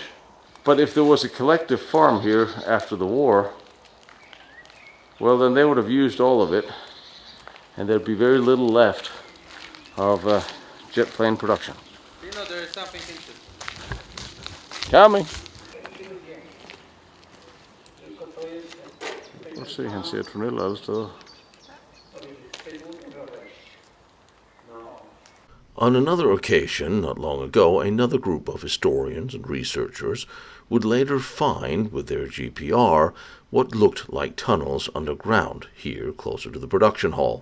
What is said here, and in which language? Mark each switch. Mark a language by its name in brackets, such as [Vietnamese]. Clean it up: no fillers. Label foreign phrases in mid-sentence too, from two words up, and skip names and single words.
[English] But if there was a collective farm here after the war, well, then they would have used all of it, and there'd be very little left of jet plane production. You know, there is something interesting. Coming. Let's see, [Swedish] han ser från alla steder. [English] On another occasion, not long ago, another group of historians and researchers would later find, with their GPR, what looked like tunnels underground, here closer to the production hall.